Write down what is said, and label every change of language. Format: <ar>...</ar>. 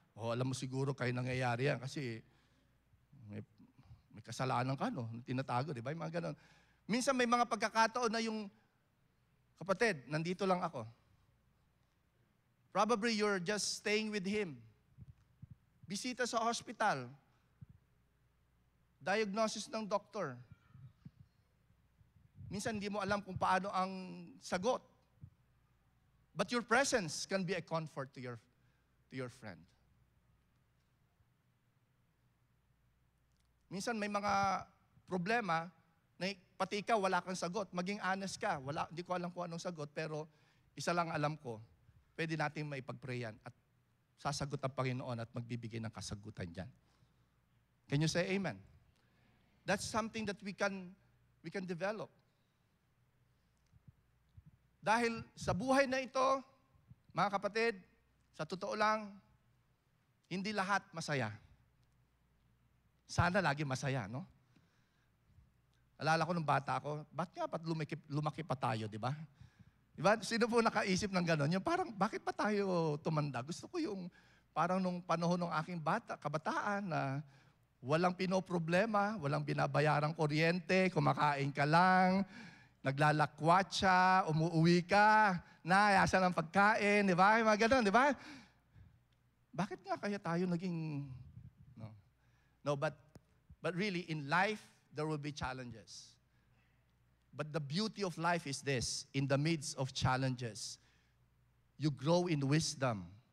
<tl>Alam mo siguro kayo nangyayari yan kasi may kasalanan ka, no? Tinatago, di ba? Yung mga ganon. Minsan may mga pagkakataon na yung, kapatid, nandito lang ako.</tl> <en>Probably you're just staying with him.</en> <tl>Bisita sa hospital. Diagnosis ng doktor. Minsan hindi mo alam kung paano ang sagot.</tl> <en>But your presence can be a comfort to your friend.</en> <tl>Minsan may mga problema na pati ikaw wala kang sagot. Maging honest ka. Hindi ko alam kung anong sagot, pero isa lang alam ko, pwede natin maipag-prayan at sasagot ang Panginoon at magbibigay ng kasagutan dyan.</tl> <en>Can you say amen? That's something that we can develop.</en> <tl>Dahil sa buhay na ito, mga kapatid, sa totoo lang, hindi lahat masaya. Sana lagi masaya, no? Alala ko nung bata ako, ba't lumaki pa tayo, di ba? Di ba? Sino po nakaisip ng gano'n? Yung parang, bakit pa tayo tumanda? Gusto ko yung parang nung panahon ng aking kabataan na walang pinoproblema, walang binabayarang kuryente, kumakain ka lang, naglalakwatsa, umuuwi ka, asan ang pagkain, di ba? Mga ganun, di ba? Bakit nga kaya tayo naging...</tl> <en>No, but really, in life, there will be challenges. But the beauty of life is this, in the midst of challenges, you grow in wisdom.</en>